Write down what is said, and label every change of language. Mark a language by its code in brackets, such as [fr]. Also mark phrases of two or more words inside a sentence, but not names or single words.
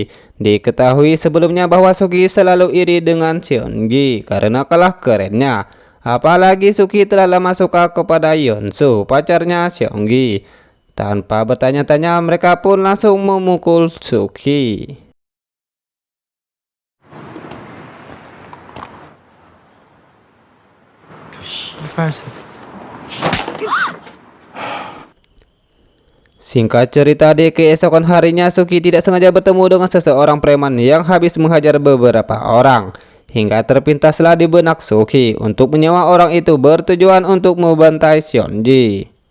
[id] Diketahui sebelumnya bahwa Suki selalu iri dengan Seonji karena kalah kerennya. Apalagi Suki telah lama suka kepada Yeonsu, pacarnya Seonji. Tanpa bertanya-tanya mereka pun langsung memukul Suki. [ko] 저 씨발 새끼. [id] Singkat cerita, di keesokan harinya Suki tidak sengaja bertemu dengan seseorang preman yang habis menghajar beberapa orang. Hingga terpintaslah di benak Suki untuk menyewa orang itu bertujuan untuk membantai Seonji.